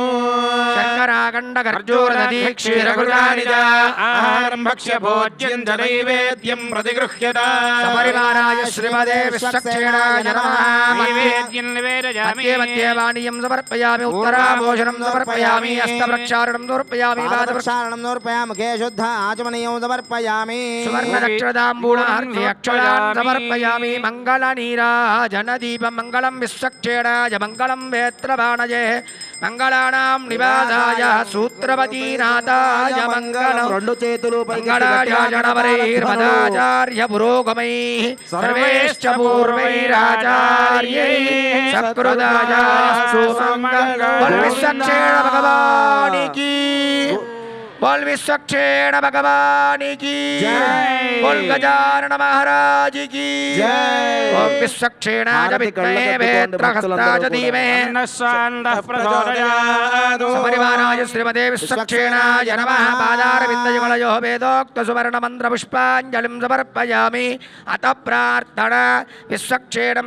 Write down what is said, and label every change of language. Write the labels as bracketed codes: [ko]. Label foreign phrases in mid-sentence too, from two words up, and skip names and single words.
[sa] शर्कराखण्डखर्जूरदधी क्षीरघृतानि च आहारं भक्ष्य भोज्यं च नैवेद्यं प्रतिगृह्यता सपरिवाराय श्रीमते विश्वक्षेणाय नमः नैवेद्यं निवेदयामि मध्ये मध्ये वाणीयं समर्पयामि उत्तराभूषणं समर्पयामि हस्तप्रक्षालनं समर्पयामि పాదప్రక్షాళనం సమర్పయామి ముఖే శుద్ధ ఆచమనీయం సమర్పయామి सुवर्णदक्षिणताम्बूलार्घ्यक्षदान् समर्पयाమి मङ्गलनीराजनदीपं मङ्गलं विश्वक्षेणाय मङ्गलं वेत्रबाणये मङ्गलानां निवासाय सूत्रपतिनाथाय मङ्गलं [te] రెండు చేతులు [sa] मङ्गलाचार्य पुरोगमैः सर्वैश्च पूर्वैराचार्यैः सकृदायास्तु मङ्गलं विश्वक्षेण [hi] भगवान् की बोल विश्वक्षेण भगवान की जय। बोल गजानन महाराज की जय। [sa] ओम विश्वक्षेणाय विद्महे वेत्रहस्ताय धीमहि अन्नस्वान्दः प्रचोदयात् सपरिवाराय श्रीमते विश्वक्षेणाय नमः पादारविन्दयुगलयोः वेदोक्तसुवर्णमन्त्रपुष्पाञ्जलिं समर्पयामि अतः प्रार्थना विश्वक्षेणं